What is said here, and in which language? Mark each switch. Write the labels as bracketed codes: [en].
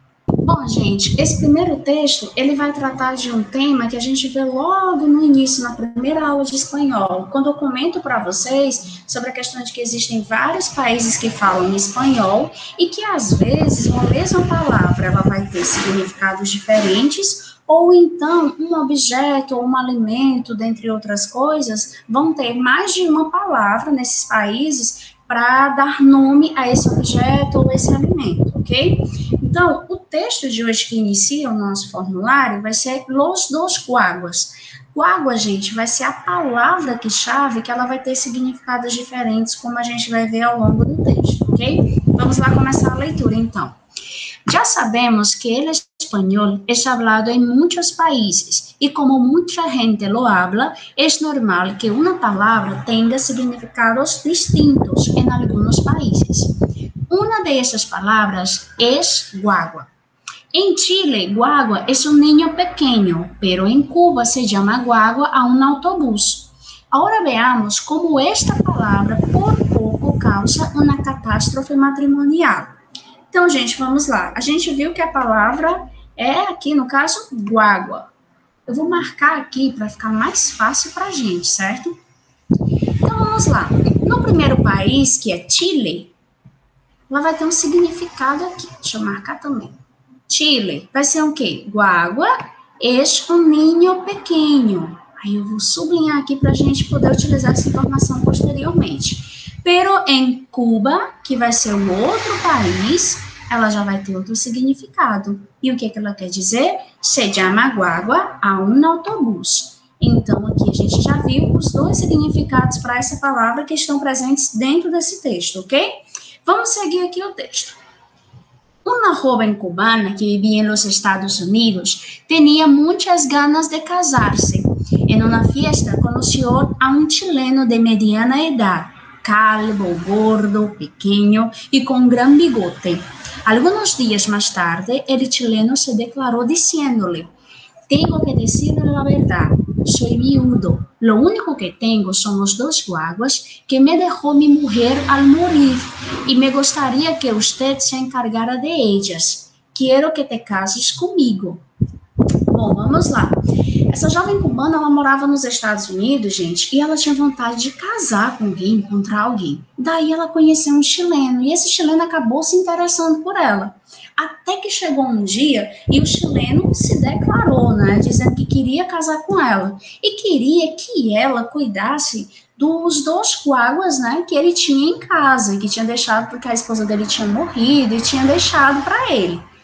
[pt] Bom, gente, esse primeiro texto, ele vai tratar de um tema que a gente vê logo no início, na primeira aula de espanhol, quando eu comento para vocês sobre a questão de que existem vários países que falam espanhol e que, às vezes, uma mesma palavra, ela vai ter significados diferentes, ou então um objeto ou um alimento, dentre outras coisas, vão ter mais de uma palavra nesses países para dar nome a esse objeto ou esse alimento, ok? Então, o texto de hoje que inicia o nosso formulário vai ser [es] los dos guaguas. [pt] Guagua, gente, vai ser a palavra que chave que ela vai ter significados diferentes, como a gente vai ver ao longo do texto, ok? Vamos lá começar a leitura, então. [es] Ya sabemos que el español es hablado en muchos países y como mucha gente lo habla, es normal que una palabra tenga significados distintos en algunos países. Una de esas palabras es guagua. En Chile, guagua es un niño pequeño, pero en Cuba se llama guagua a un autobús. Ahora veamos cómo esta palabra por poco causa una catástrofe matrimonial. [pt] Então, gente, vamos lá. A gente viu que a palavra é aqui, no caso, guagua. Eu vou marcar aqui para ficar mais fácil para a gente, certo? Então, vamos lá. No primeiro país, que é Chile, ela vai ter um significado aqui. Deixa eu marcar também. Chile vai ser o quê? [es] Guagua es un niño pequeño. [pt] Aí eu vou sublinhar aqui para a gente poder utilizar essa informação posteriormente. Pero em Cuba, que vai ser o outro país, ela já vai ter outro significado. E o que ela quer dizer? [es] Se llama guagua a un autobús. [pt] Então, aqui a gente já viu os dois significados para essa palavra que estão presentes dentro desse texto, ok? Vamos seguir aqui o texto. [es] Una joven cubana que vivía en los Estados Unidos tenía muchas ganas de casarse. En una fiesta conoció a un chileno de mediana edad, calvo, gordo, pequeño y con gran bigote. Algunos días más tarde, el chileno se declaró diciéndole: tengo que decirle la verdad, soy viudo. Lo único que tengo son los dos guaguas que me dejó mi mujer al morir y me gustaría que usted se encargara de ellas. Quiero que te cases comigo. [pt] Bom, vamos lá. Essa jovem cubana, ela morava nos Estados Unidos, gente, e ela tinha vontade de casar com alguém, encontrar alguém. Daí ela conheceu um chileno, e esse chileno acabou se interessando por ela. Até que chegou um dia e o chileno se declarou, né, dizendo que queria casar com ela e queria que ela cuidasse dos dois guaguas, né, que ele tinha em casa, que tinha deixado porque a esposa dele tinha morrido e tinha deixado para ele.